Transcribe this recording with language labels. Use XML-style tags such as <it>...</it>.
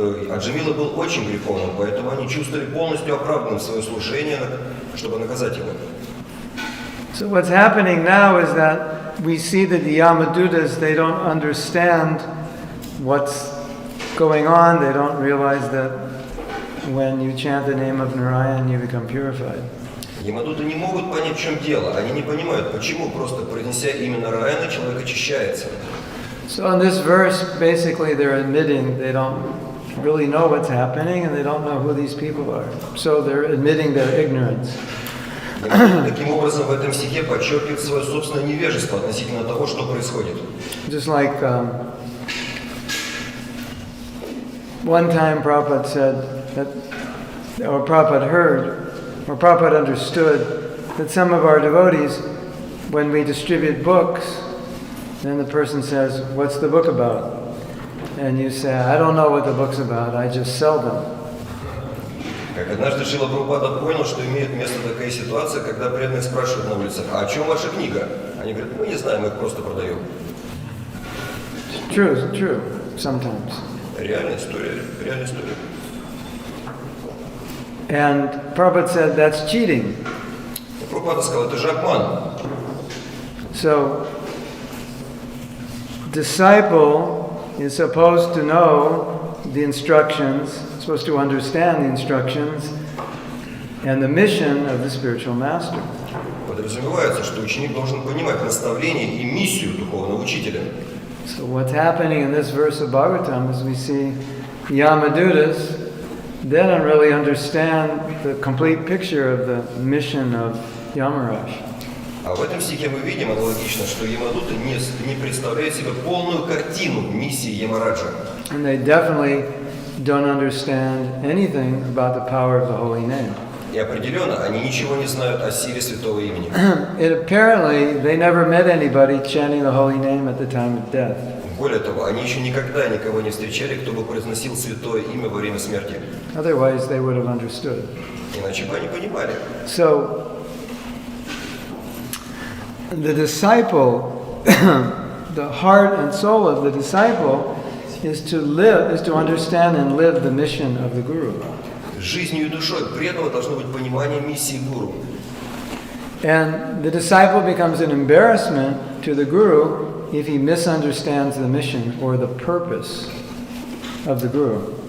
<ru>Аджамила был очень греховным, поэтому они чувствовали полностью оправданным свое служение, чтобы наказать его.</ru> <en>So what's happening now is that we see that the Yamadutas, they don't understand what's going on. They don't realize that when you chant the name of Narayana, you become purified.</en> <ru>Ямадуты не могут понять, в чем дело. Они не понимают, почему, просто произнеся имя Нараяна, человек очищается.</ru> <en>So in this verse, basically they're admitting they don't really know what's happening and they don't know who these people are. So they're admitting their ignorance.</en> <ru>Таким образом, в этом стихе подчеркивает свое собственное невежество относительно того, что происходит.</ru> <en>Just like one time Prabhupada said that, or Prabhupada heard, or Prabhupada understood that some of our devotees, when we distribute books, then the person says, "What's the book about?" And you say, "I don't know what the book's about, I just sell them."</en> <ru>Как однажды Шрила Прабхупада понял, что имеет место такая ситуация, когда преданные спрашивают на улицах: «А о чем ваша книга?» Они говорят: «Мы не знаем, мы их просто продаем».</ru> <en>True, sometimes.</en> <ru>Реальная история.</ru> <en>And Prabhupada said that's cheating.</en> <ru>Прабхупада сказал: это же обман.</ru> <en>So, disciple is supposed to know the instructions, supposed to understand the instructions and the mission of the spiritual master.</en> <ru>Подразумевается, что ученик должен понимать наставление и миссию духовного учителя.</ru> <en>So what's happening in this verse of Bhagavatam is we see Yamadutas, they don't really understand the complete picture of the mission of Yamaraj.</en> <ru>А в этом стихе мы видим аналогично, что ямадуты не представляют себе полную картину миссии Ямараджа.</ru> <en>And they definitely don't understand anything about the power of the holy name.</en> <ru>И определенно они ничего не знают о силе святого имени.</ru> <en>Apparently, they never met anybody chanting the holy name at the time of death.</en> <ru>Более того, они еще никогда никого не встречали, кто бы произносил святое имя во время смерти.</ru> <en>Otherwise, they would have understood.</en> <ru>Иначе бы они понимали.</ru> <en>So, the disciple, the heart and soul of the disciple is to understand and live the mission of the Guru.</en> <ru>Жизнью и душой преданного должно быть понимание миссии гуру.</ru> <en>And the disciple becomes an embarrassment to the Guru if he misunderstands the mission or the purpose of the Guru.</en>